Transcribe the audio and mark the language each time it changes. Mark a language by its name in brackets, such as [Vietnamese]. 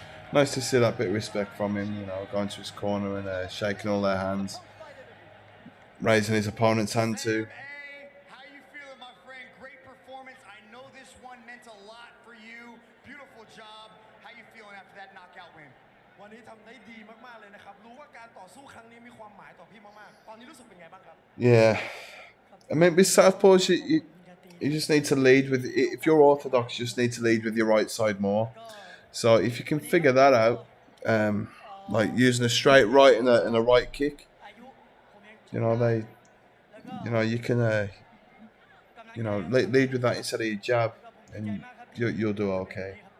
[English] Nice to see that bit of respect from him, you know, going to his corner and shaking all their hands. Raising his opponent's hand too. Hey, how you feeling, my friend? Great performance. I know this one meant a lot for you. Beautiful job. How you feeling after that knockout win? [Thai] วันนี้ทำได้ดีมากๆเลยนะครับรู้ว่าการต่อสู้ครั้งนี้มีความหมายต่อพี่มากๆตอนนี้รู้สึกเป็นไงบ้างครับ [English] Yeah, I mean, with southpaws, you just need to lead with. If you're orthodox, you just need to lead with your right side more. So if you can figure that out, like using a straight right and a right kick, you know, you can, you know, lead with that instead of your jab, and you'll do okay.